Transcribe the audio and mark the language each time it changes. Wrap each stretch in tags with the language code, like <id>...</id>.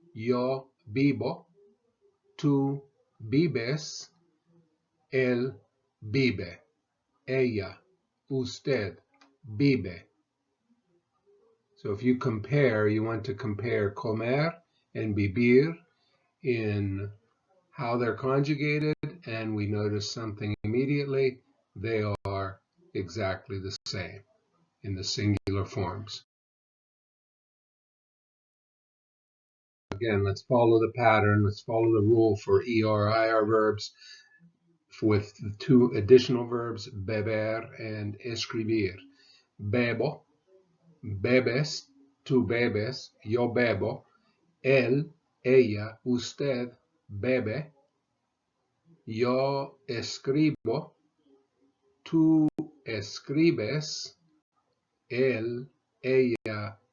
<es>Yo vivo, tú vives, él vive, ella, usted vive.</es> <en>So if you compare, you want to compare comer and vivir in how they're conjugated, and we notice something immediately. They are exactly the same in the singular forms. Again, let's follow the pattern. Let's follow the rule for ER, IR verbs with the two additional verbs, beber and escribir.</en> <es>Bebo, bebes, tú bebes, yo bebo, él, ella, usted bebe, yo escribo, tú escribes, él, ella,</es>